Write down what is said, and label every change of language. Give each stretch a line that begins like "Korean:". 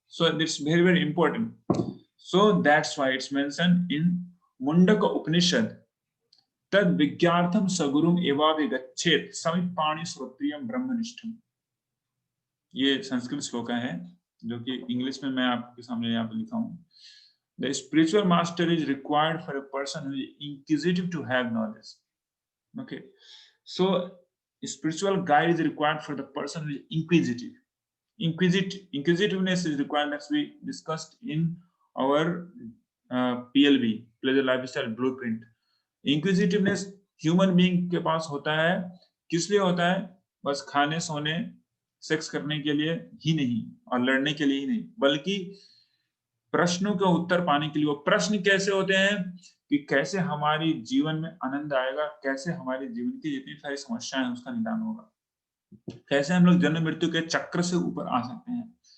English: So it's very very important. So that's why it's mentioned in Mundaka Upanishad,
Sanskrit: तद विज्ञार्थम सगुरुम एवाभिगच्छेत समिपाणि श्रोत्रियम ब्रह्मनिष्ठम।
Hindi: ये संस्कृत श्लोक है जो कि इंग्लिश में मैं आपके सामने यहाँ पे लिखा हूँ।
English: The spiritual master is required for a person who is inquisitive to have knowledge. Okay, so spiritual guide is required for the person who is inquisitive. Inquisitiveness is required, as we discussed in our PLB, Pleasure Lifestyle Blueprint.
Hindi: Inquisitiveness human being के पास होता है, किस लिए होता है, बस खाने सोने सेक्स करने के लिए ही नहीं और लड़ने के लिए ही नहीं, बल्कि प्रश्नों का उत्तर पाने के लिए। वो प्रश्न कैसे होते हैं कि कैसे हमारी जीवन में आनंद आएगा, कैसे हमारे जीवन की जितनी सारी समस्याएं हैं उसका निदान होगा, कैसे हम लोग जन्म मृत्यु के चक्र से ऊपर आ सकते हैं।